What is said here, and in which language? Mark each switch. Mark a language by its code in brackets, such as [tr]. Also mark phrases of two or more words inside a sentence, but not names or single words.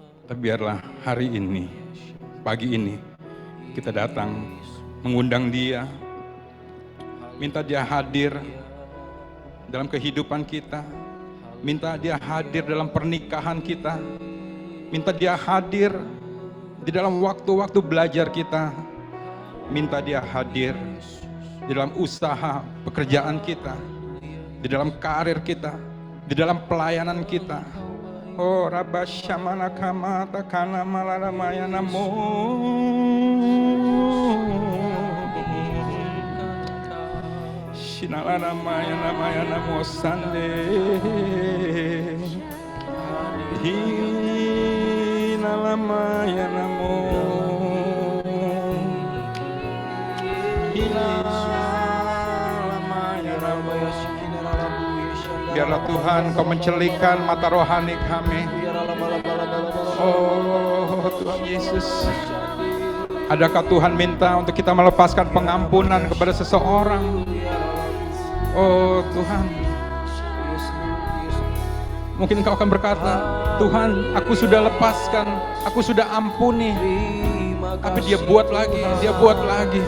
[id] Tapi biarlah hari ini, pagi ini, kita datang mengundang Dia, minta Dia hadir dalam kehidupan kita, minta Dia hadir dalam pernikahan kita, minta Dia hadir di dalam waktu-waktu belajar kita, minta Dia hadir di dalam usaha pekerjaan kita, di dalam karir kita, di dalam pelayanan kita. Oh Rabba Shamana Kamata Kana Malaramaya Namo Shinalaramaya Namaya Namo Sande Hinalamaya Namo Hinalamaya Namo. Biarlah Tuhan Kau mencelikkan mata rohani kami. Oh Tuhan Yesus, adakah Tuhan minta untuk kita melepaskan pengampunan kepada seseorang? Oh Tuhan, mungkin Kau akan berkata, Tuhan, aku sudah lepaskan, aku sudah ampuni, tapi dia buat lagi.